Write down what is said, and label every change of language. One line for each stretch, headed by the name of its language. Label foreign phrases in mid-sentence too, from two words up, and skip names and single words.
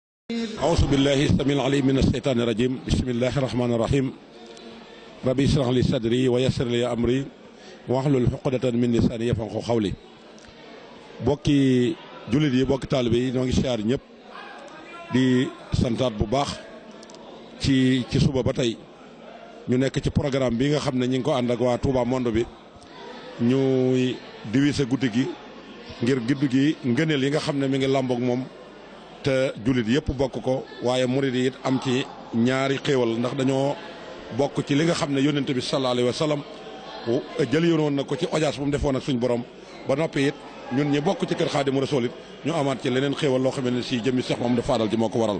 Arabic: أعوذ بالله السميع العليم من الشيطان الرجيم بسم الله الرحمن الرحيم ربي اشرح لي صدري ويسر لي أمري واحلل عقدة من لساني يفقهوا قولي
Wolof: bokki jullit yi bokki taalibe yi ñoo ngi siyaar ñëpp di santaat bu baax ci suba ba tey ñu nekk ci programme bi nga xam ne ñu ngi ko ànd ak waa Touba Monde bi ñuy diviser guddi gi ngir guddi gi ngëneel yi nga xam ne mi ngi làmboog moom te jullit yëpp bokk ko waaye murid yi it am ci ñaari xéewal ndax dañoo bokk ci li nga xam ne yónnent bi
Arabic: صلى الله عليه وسلم
Wolof: jëli woon na ko ci audience bu mu defoon ak suñ borom ba noppi it ñun ñi bokk ci kër Xaadimu Rasuul it ñu amaat ci leneen xéewal loo xam ne si jëmmi Seex Mamadu Faadal ji moo ko waral.